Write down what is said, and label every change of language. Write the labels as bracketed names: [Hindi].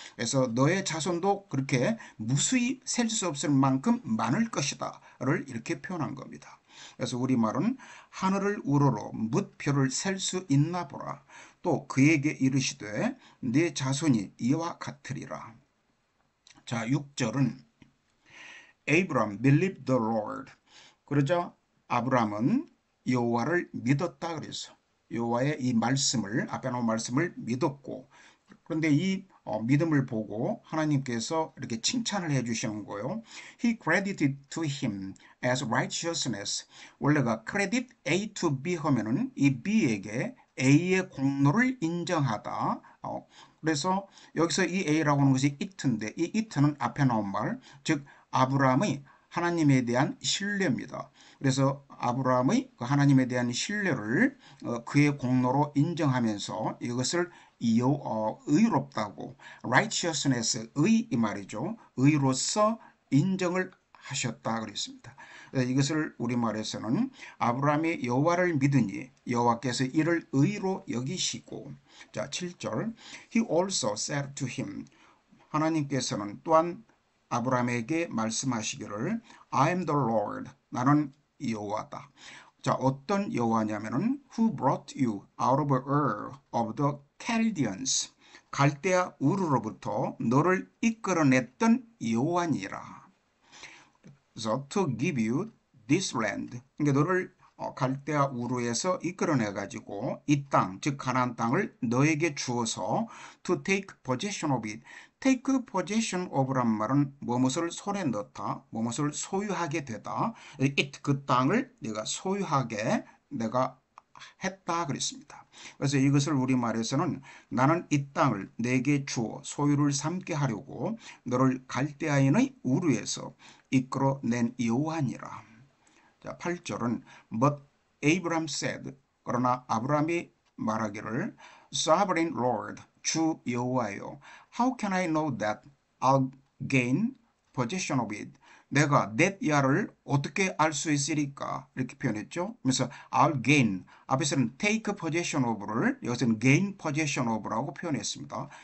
[Korean] 그래서 너의 자손도 그렇게 무수히 셀 수 없을 만큼 많을 것이다를 이렇게 표현한 겁니다. 그래서 우리말은 하늘을 우러러 뭇표를 셀 수 있나 보라. 또 그에게 이르시되 네 자손이 이와 같으리라. 자, 6절은 [English] Abram believed the Lord. [Korean] 그러자 아브람은 여호와를 믿었다 그랬어. 여호와의 이 말씀을 앞에 나온 말씀을 믿었고 그런데 이 믿음을 보고 하나님께서 이렇게 칭찬을 해주시는 거예요. [English] He credited to him as righteousness. [Korean] 원래가 [English] credit A to B [Korean] 하면은 이 B에게 A의 공로를 인정하다. 그래서 여기서 이 A라고 하는 것이 it인데 이 it는 앞에 나온 말, 즉 아브라함의 하나님에 대한 신뢰입니다. 그래서 아브라함의 그 하나님에 대한 신뢰를 그의 공로로 인정하면서 이것을 의롭다고 righteousness 의 이 말이죠. 의로서 인정을 하셨다 그랬습니다. 이것을 우리말에서는 아브라함이 여호와를 믿으니 여호와께서 이를 의로 여기시고, 자 7절 [English] He also said to him, [Korean] 하나님께서는 또한 아브라함에게 말씀하시기를 [English] I am the Lord, [Korean] 나는 여호와다. [English] 자, 어떤 여호와냐면은 Who brought you out of Ur of the Chaldeans, [Korean] 갈대아 우르로부터 너를 이끌어냈던 여호와니라. 그래서 [English] to give you this land, [Korean] 그러니까 너를 갈대아 우르에서 이끌어내 가지고 이 땅, 즉 가나안 땅을 너에게 주어서 [English] to take possession of it. take possession of [Korean] 란 말은 무엇을 손에 넣다, 무엇을 소유하게 되다. it 그 땅을 내가 소유하게 내가 했다 그랬습니다. 그래서 이것을 우리말에서는 나는 이 땅을 내게 주어 소유를 삼게 하려고 너를 갈대아인의 우르에서 이끌어낸 여호와니라. 자, 8절은 [English] But Abraham said, [Korean] 그러나 아브라함이 말하기를 [English] Sovereign Lord, [Korean] 주 여호와여, [English] How can I know that I'll gain possession of it? [Korean] 내가 넷야를 어떻게 알 수 있으리까? 이렇게 표현했죠. 그래서 I'll gain, 앞에서는 take possession of를 여기서는 [English] gain possession of [Korean] 라고 표현했습니다.